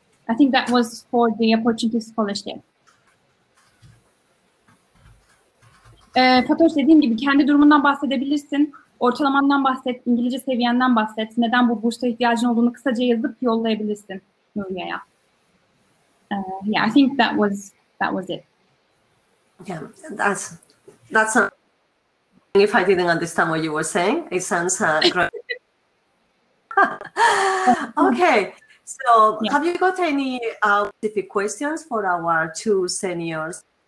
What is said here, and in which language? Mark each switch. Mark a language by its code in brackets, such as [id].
[en] I think that was for the opportunity scholarship. [tr] Fatosh, dediğim gibi kendi durumundan bahsedebilirsin. Ortalamandan bahset, İngilizce seviyenden bahset. Neden bu bursa ihtiyacın olduğunu kısaca yazıp yollayabilirsin Nuriye'ye. [en] Yeah, I think that was it. Yeah, that's if I didn't understand what you were saying. It sounds great. Okay, so yeah. Have you got any specific questions for our two seniors?